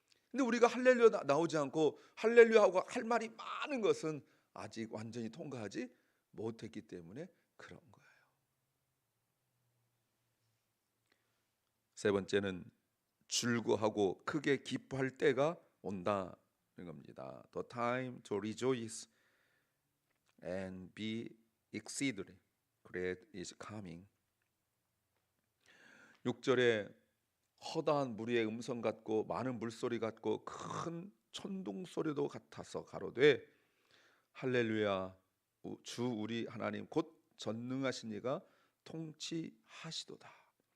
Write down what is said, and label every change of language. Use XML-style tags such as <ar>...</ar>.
<ko>근데 우리가 할렐루야 나오지 않고 할렐루야 하고 할 말이 많은 것은 아직 완전히 통과하지 못했기 때문에 그런 거예요. 세 번째는 즐거하고 크게 기뻐할 때가 온다는 겁니다.</ko> <en>The time to rejoice and be exceedingly glad is coming.</en> <ko>6절에 허다한 무리의 음성 같고 많은 물소리 같고 큰 천둥 소리도 같아서 가로되 할렐루야, 주 우리 하나님 곧 전능하신 이가 통치하시도다.</ko>